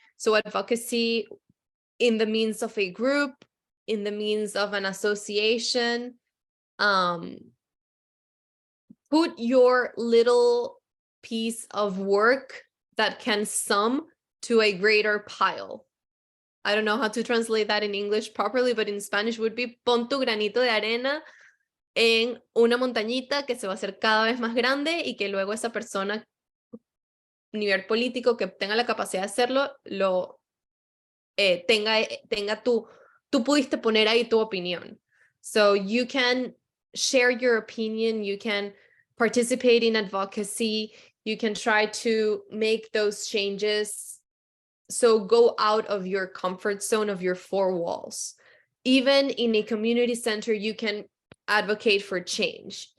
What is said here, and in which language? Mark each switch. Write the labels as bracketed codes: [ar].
[en] So advocacy in the means of a group, in the means of an association. Put your little piece of work that can sum to a greater pile. I don't know how to translate that in English properly, but in Spanish would be [es] pon tu granito de arena en una montañita que se va a hacer cada vez más grande y que luego esa persona, nivel político, que tenga la capacidad de hacerlo, lo tenga tú pudiste poner ahí tu opinión. [en] So you can share your opinion, you can participate in advocacy, you can try to make those changes. So go out of your comfort zone of your four walls. Even in a community center, you can advocate for change.